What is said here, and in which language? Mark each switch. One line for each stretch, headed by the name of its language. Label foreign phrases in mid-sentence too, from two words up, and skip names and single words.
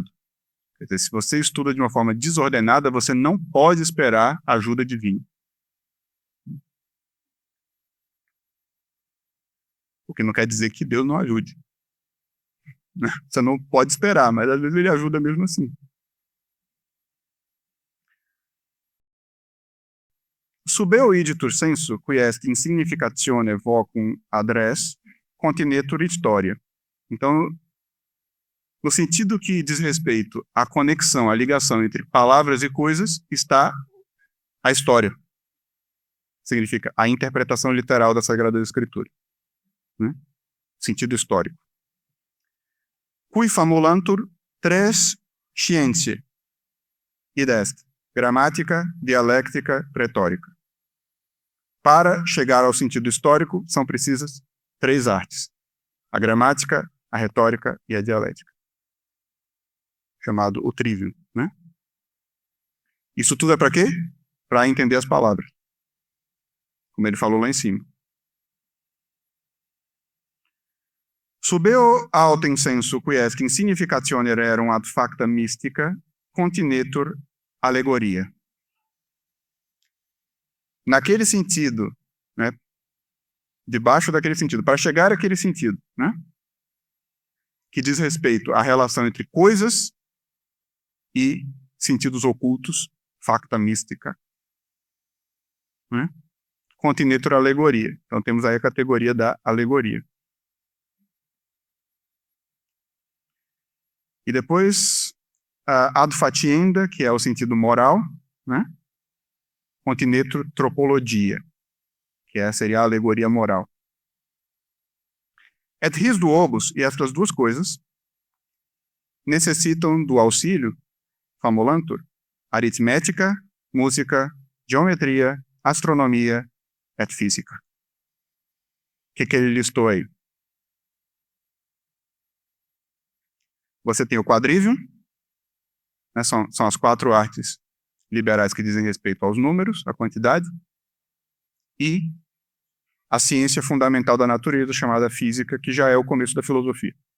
Portuguese: Quer dizer, se você estuda de uma forma desordenada, você não pode esperar ajuda divina. O que não quer dizer que Deus não ajude. né? Você não pode esperar, mas às vezes ele ajuda mesmo assim.
Latin: Subeo igitur sensu, qui est in significatione vocum ad res, continetur historia.
Portuguese: Então, no sentido que diz respeito à conexão, à ligação entre palavras e coisas, está a história. Significa a interpretação literal da Sagrada Escritura. Né? Sentido histórico.
Latin: Cui famulantur tres scientiae, id est gramática, dialéctica, retórica.
Portuguese: Para chegar ao sentido histórico, são precisas 3 artes: a gramática, a retórica e a dialética. Chamado o trivium, né? Isso tudo é para quê? Para entender as palavras. Como ele falou lá em cima.
Latin: Subeo autem sensu qui est in significatione rerum ad facta mystica continetur alegoria.
Portuguese: Naquele sentido, né? Debaixo daquele sentido, para chegar àquele sentido, né? Que diz respeito à relação entre coisas e sentidos ocultos,
Latin: facta mística,
Portuguese: né?
Latin: Continetur alegoria.
Portuguese: Então temos aí a categoria da alegoria. E depois,
Latin: ad facienda,
Portuguese: que é o sentido moral, né?
Latin: Continetur tropologia,
Portuguese: que seria a alegoria moral.
Latin: Et his duobus,
Portuguese: e estas duas coisas, necessitam do auxílio, famulantur, aritmética, música, geometria,
Latin: astronomia et física.
Portuguese: O que ele listou aí? Você tem o quadrivium, né, são as 4 artes liberais que dizem respeito aos números, à quantidade, e a ciência fundamental da natureza, chamada física, que já é o começo da filosofia.